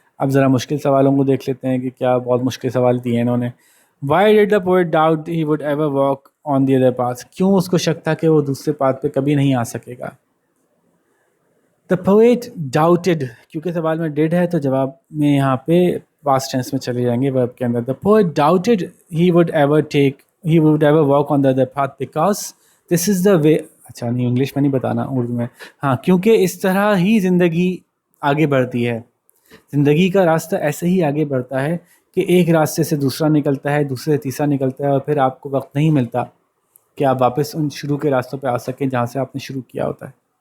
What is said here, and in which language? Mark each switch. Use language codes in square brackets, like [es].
[ur] اب ذرا مشکل سوالوں کو دیکھ لیتے ہیں کہ کیا بہت مشکل سوال دیے انہوں نے. [en] why did the poet doubt he would ever walk on the other path, [ur] کیوں اس کو شک تھا کہ وہ دوسرے پاتھ پہ کبھی نہیں آ سکے گا. [en] the poet doubted, [ur] کیونکہ سوال میں ڈیڈ ہے تو جواب میں یہاں پہ پاسٹ ٹینس میں چلے جائیں گے ورب کے اندر. [en] The poet doubted he would ever walk on the other path because this is the way. [ur] اچھا نہیں, انگلش میں نہیں بتانا, اردو میں. ہاں, کیونکہ اس طرح ہی زندگی آگے بڑھتی ہے. زندگی کا راستہ ایسے ہی آگے بڑھتا ہے کہ ایک راستے سے دوسرا نکلتا ہے, دوسرے سے تیسرا نکلتا ہے, اور پھر آپ کو وقت نہیں ملتا کہ آپ واپس ان شروع کے راستوں پہ آ سکیں جہاں سے آپ نے شروع کیا ہوتا ہے.